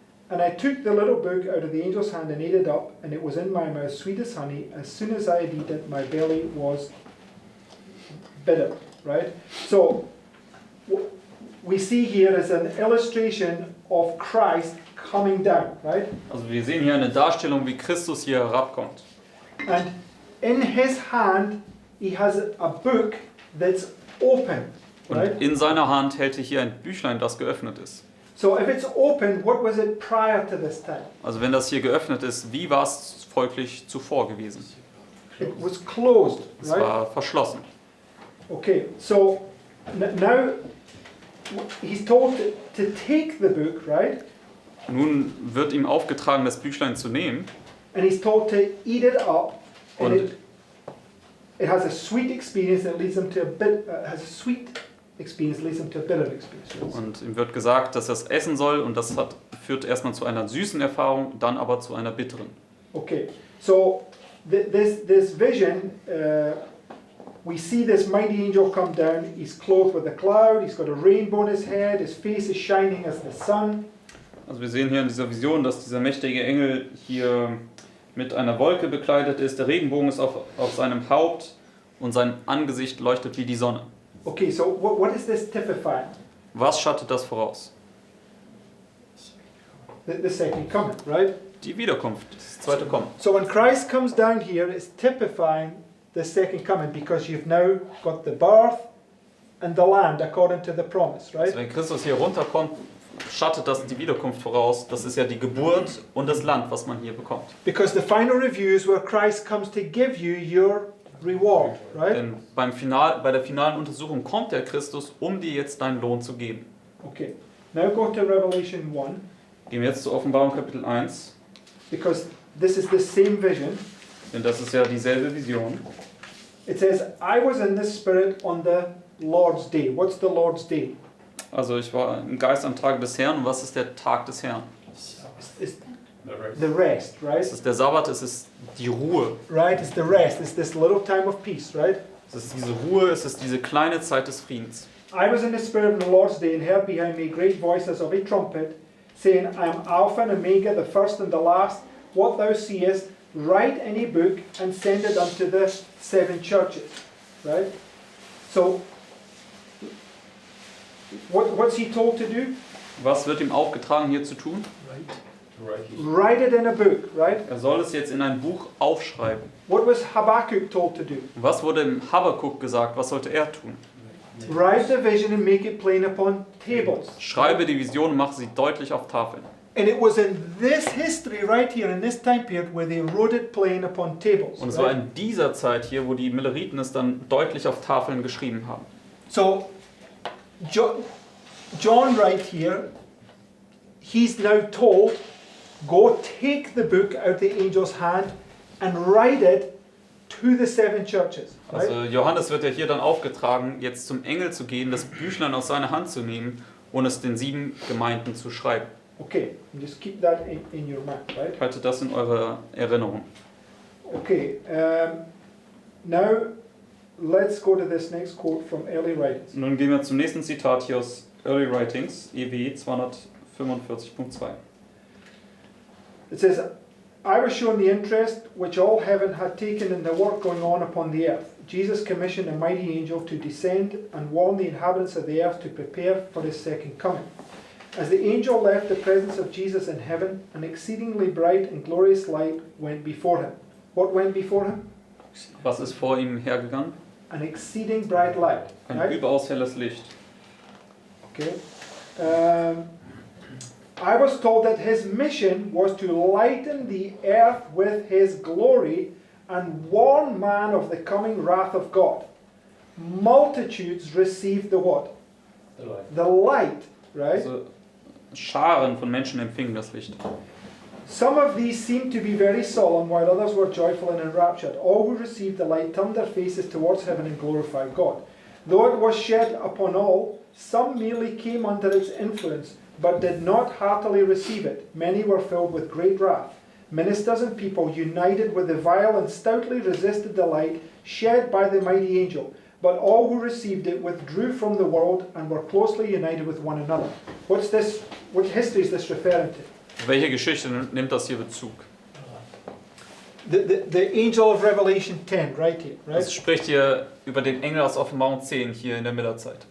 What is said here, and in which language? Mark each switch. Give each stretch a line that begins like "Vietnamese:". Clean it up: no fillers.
English: and I took the little book out of the angel's hand and ate it up, and it was in my mouth sweet as honey. As soon as I had eaten it, my belly was bitter. Right? So, we see here is an illustration of Christ coming down, right?
German: Also wir sehen hier eine Darstellung, wie Christus hier herabkommt.
English: And in his hand, he has a book that's open, right?
German: Und in seiner Hand hält er hier ein Büchlein, das geöffnet ist.
English: So if it's open, what was it prior to this time?
German: Also wenn das hier geöffnet ist, wie war es folglich zuvor gewesen?
English: It was closed,
German: Es
English: right?
German: war verschlossen.
English: Okay, so now he's told to take the book, right?
German: Nun wird ihm aufgetragen, das Büchlein zu nehmen.
English: And he's told to eat it up, and
German: Und
English: it has a sweet experience that leads him to a bitter experience.
German: Und ihm wird gesagt, dass er es essen soll und das führt erstmal zu einer süßen Erfahrung, dann aber zu einer bitteren.
English: Okay, so this vision, we see this mighty angel come down. He's clothed with a cloud. He's got a rainbow on his head. His face is shining as the sun.
German: Also wir sehen hier in dieser Vision, dass dieser mächtige Engel hier mit einer Wolke bekleidet ist. Der Regenbogen ist auf seinem Haupt und sein Angesicht leuchtet wie die Sonne.
English: Okay, so what is this typifying?
German: Was schattet das voraus?
English: The second coming, right?
German: Die Wiederkunft, das zweite Kommen.
English: So when Christ comes down here, it's typifying the second coming because you've now got the birth and the land according to the promise, right?
German: Also wenn Christus hier runterkommt, schattet das die Wiederkunft voraus. Das ist ja die Geburt und das Land, was man hier bekommt.
English: Because the final review is where Christ comes to give you your reward, right?
German: Denn bei der finalen Untersuchung kommt der Christus, um dir jetzt deinen Lohn zu geben.
English: Okay, now go to Revelation 1
German: Gehen wir jetzt zu Offenbarung Kapitel 1,
English: because this is the same vision.
German: denn das ist ja dieselbe Vision.
English: It says, I was in the Spirit on the Lord's day. What's the Lord's day?
German: Also ich war im Geist am Tage des Herrn. Und was ist der Tag des Herrn?
English: It's the rest, right?
German: Es ist der Sabbat, es ist die Ruhe.
English: Right, it's the rest. It's this little time of peace, right?
German: Es ist diese Ruhe, es ist diese kleine Zeit des Friedens.
English: I was in the Spirit on the Lord's day and heard behind me great voices of a trumpet, saying, I am Alpha and Omega, the first and the last. What thou seest, write in a book and send it unto the 7 churches. Right? So, what's he told to do?
German: Was wird ihm aufgetragen, hier zu tun?
English: Write it in a book, right?
German: Er soll es jetzt in ein Buch aufschreiben.
English: What was Habakkuk told to do?
German: Was wurde im Habakuk gesagt? Was sollte er tun?
English: Write the vision and make it plain upon tables.
German: Schreibe die Vision und mache sie deutlich auf Tafeln.
English: And it was in this history right here, in this time period, where they wrote it plain upon tables.
German: Und es war in dieser Zeit hier, wo die Milleriten es dann deutlich auf Tafeln geschrieben haben.
English: So, John right here, he's now told, go take the book out of the angel's hand and write it to the 7 churches. Right?
German: Also Johannes wird ja hier dann aufgetragen, jetzt zum Engel zu gehen, das Büchlein aus seiner Hand zu nehmen und es den 7 Gemeinden zu schreiben.
English: Okay, just keep that in your mind, right?
German: Haltet das in eurer Erinnerung.
English: Okay, now let's go to this next quote from Early Writings.
German: Nun gehen wir zum nächsten Zitat hier aus Early Writings, EW 245.2.
English: It says, I was shown the interest which all heaven had taken in the work going on upon the earth. Jesus commissioned a mighty angel to descend and warn the inhabitants of the earth to prepare for his second coming. As the angel left the presence of Jesus in heaven, an exceedingly bright and glorious light went before him. What went before him?
German: Was ist vor ihm hergegangen?
English: An exceeding bright light.
German: Ein
English: Right?
German: überaus helles Licht.
English: Okay. I was told that his mission was to lighten the earth with his glory and warn man of the coming wrath of God. Multitudes received the what? The light. The light, right?
German: Also Scharen von Menschen empfingen das Licht.
English: Some of these seemed to be very solemn, while others were joyful and enraptured. All who received the light turned their faces towards heaven and glorified God. Though it was shed upon all, some merely came under its influence, but did not heartily receive it. Many were filled with great wrath. Ministers and people united with the vile and stoutly resisted the light shed by the mighty angel. But all who received it withdrew from the world and were closely united with one another. What's this? What history is this referring to?
German: Welche Geschichte nimmt das hier Bezug?
English: The angel of Revelation 10, right here, right?
German: Es spricht hier über den Engel aus Offenbarung 10 hier in der Millerzeit.